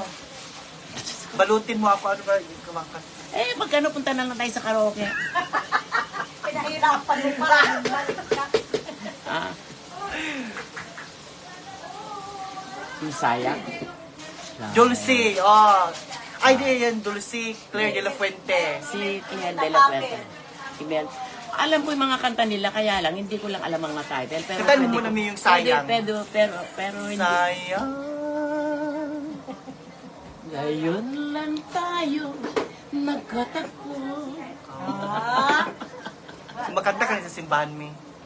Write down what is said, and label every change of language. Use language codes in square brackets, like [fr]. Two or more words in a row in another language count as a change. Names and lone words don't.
[tl] Balutin mo ako, ano ba yung kumakanta? Eh, magkano punta na lang tayo sa karaoke? Pinahirapan mo pa. Ah. Yung sayang. Dulce, oh. Ay, di yan, Dulce, Claire de la Fuente. Si Imelda de la Puente. Imelda. Alam ko yung mga kanta nila, kaya lang, hindi ko lang alam ang mga title. Pero Kantahin pwede mo ko- namin yung Sayang. Pero hindi. Sayang. Ngayon lang tayo nagkatagpo. Kumakanta ka rin sa simbahan, Mi.